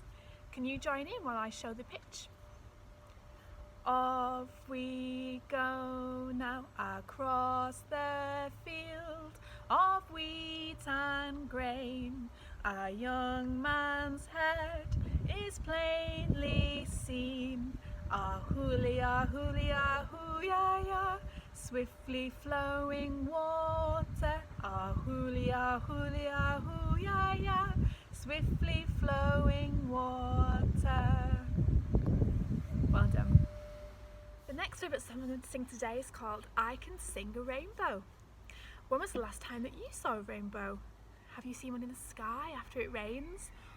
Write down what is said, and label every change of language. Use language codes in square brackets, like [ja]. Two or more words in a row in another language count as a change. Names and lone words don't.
[en] Can you join in while I show the pitch? Off we go now across the field of wheat and grain. A young man's head is plainly seen. Ah-hoo-lia, hoo-lia, hoo-ya-ya, swiftly flowing water. Ah-hoo-lia, hoo-lia, hoo-ya-ya, swiftly flowing water. Well done. The next favourite song I'm going to sing today is called I Can Sing a Rainbow. When was the last time that you saw a rainbow? Have you seen one in the sky after it rains?